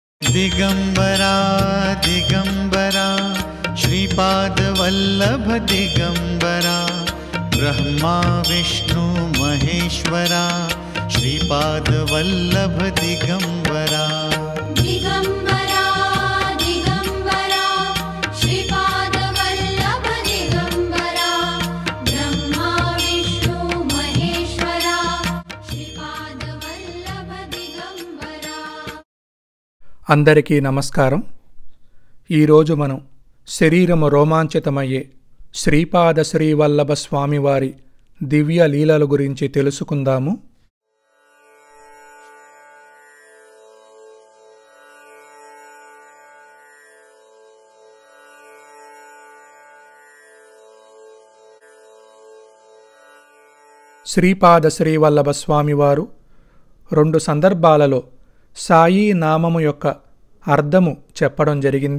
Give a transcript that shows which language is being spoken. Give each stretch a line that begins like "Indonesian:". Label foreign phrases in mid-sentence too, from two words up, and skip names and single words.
Sanskrit: दिगंबरा दिगंबरा श्रीपादवल्लभ दिगंबरा ब्रह्मा विष्णु महेश्वरा श्रीपादवल्लभ दिगंबरा दिगंबरा दिगंबरा श्रीपादवल्लभ दिगंबरा ब्रह्मा विष्णु महेश्वरा श्रीपादवल्लभ दिगंबरा।
Telugu: అందరికీ నమస్కారం। ఈరోజు మనం శరీరము రోమాంచితమయ్యే శ్రీపాద శ్రీవల్లభ స్వామివారి దివ్య లీలల గురించి తెలుసుకుందాము। శ్రీపాద శ్రీవల్లభ స్వామివారు రెండు సందర్భాలలో సాయి నామము యొక్క అర్థము చెప్పడం జరిగింది।